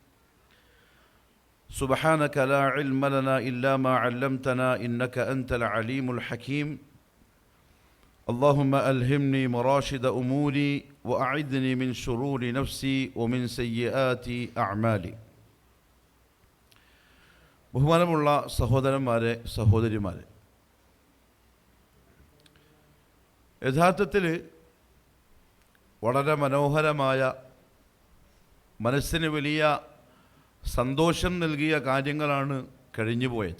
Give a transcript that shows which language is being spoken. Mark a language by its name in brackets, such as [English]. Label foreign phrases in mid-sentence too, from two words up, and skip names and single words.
[Arabic] سبحانك لا علم لنا إلا ما علمتنا إنك أنت العليم الحكيم. اللهم ألهمني مراشد أموري وأعذني من شرور نفسي ومن سيئات أعمالي. [Malayalam] ബഹുമാനമുള്ള സഹോദരന്മാരെ, സഹോദരിമാരെ, യഥാർത്ഥത്തിൽ വളരെ മനോഹരമായ, മനസ്സിന് വലിയ സന്തോഷം നൽകിയ കാര്യങ്ങളാണ് കഴിഞ്ഞുപോയത്.